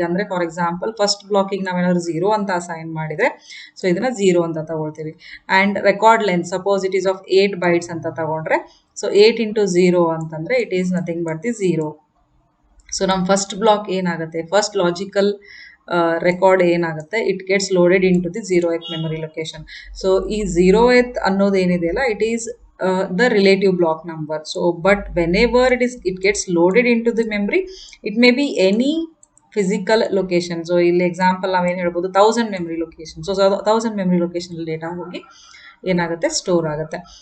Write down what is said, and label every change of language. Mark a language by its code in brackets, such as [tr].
[kn] ಈಗ ಅಂದರೆ for example first ಬ್ಲಾಕಿಗೆ ನಾವೇನಾದ್ರು 0 ಅಂತ ಅಸೈನ್ ಮಾಡಿದರೆ, ಸೊ ಇದನ್ನು 0 ಅಂತ ತಗೊಳ್ತೀವಿ. [en] and record length suppose it is of 8 bytes [kn] ಅಂತ ತಗೊಂಡ್ರೆ, [en] So 8 into 0 ಅಂತಂದರೆ it is nothing but the 0. So ನಮ್ಮ first block ಏನಾಗುತ್ತೆ, first logical record ಏನಾಗುತ್ತೆ, it gets loaded into the 0th memory location. So [kn] ಈ 0th ಅನ್ನೋದೇನಿದೆಯಲ್ಲ, [en] It is the relative block number. So but whenever it gets loaded into the memory, it may be any physical location. [kn] So ಇಲ್ಲಿ example ನಾವೇನು ಹೇಳ್ಬೋದು, 1000 memory location. So 1000 memory location data ಹೋಗಿ ಏನಾಗುತ್ತೆ, store ಆಗುತ್ತೆ.